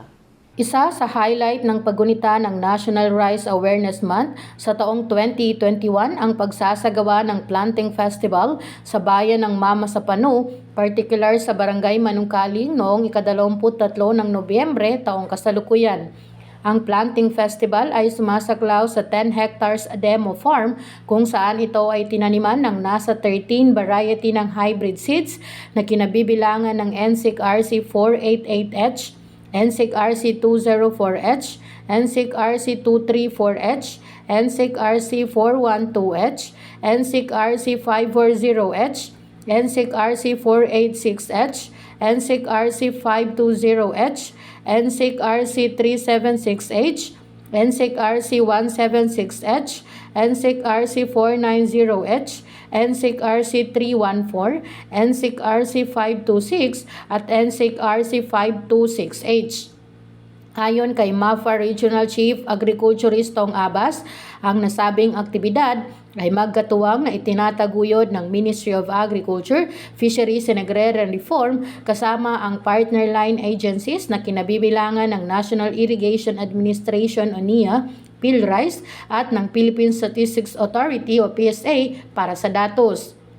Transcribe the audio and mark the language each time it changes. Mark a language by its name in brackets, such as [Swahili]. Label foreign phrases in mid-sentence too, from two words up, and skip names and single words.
[Filipino] Isa sa highlight ng paggunita ng National Rice Awareness Month sa taong 2021 ang pagsasagawa ng Planting Festival sa bayan ng Mama sa Pano, particular sa Barangay Manungkaling noong ika-23 ng Nobyembre taong kasalukuyan. Ang Planting Festival ay sumasaklaw sa 10 [English] hectares demo farm [Filipino] kung saan ito ay tinaniman ng nasa 13 variety ng [English] hybrid seeds [Filipino] na kinabibilangan ng NSIC RC 488H, NSIC RC 204H, NSIC RC 234H, NSIC RC 412H, NSIC RC 540H, NSIC RC 486H, NSIC RC 520H, NSIC RC 376H, NSIC RC 176H, NSIC RC 490H, NSIC RC 314, NSIC RC 526 at NSIC RC 526H. Ayon kay MAFA [English] Regional Chief Agriculturist [Filipino] Tong Abas, ang nasabing aktibidad ay magkatuwang na itinataguyod ng Ministry of Agriculture, Fisheries and Agrarian Reform kasama ang [English] partner line agencies [Filipino] na kinabibilangan ng National Irrigation Administration o NIA, PhilRice at ng Philippine Statistics Authority o PSA para sa datos.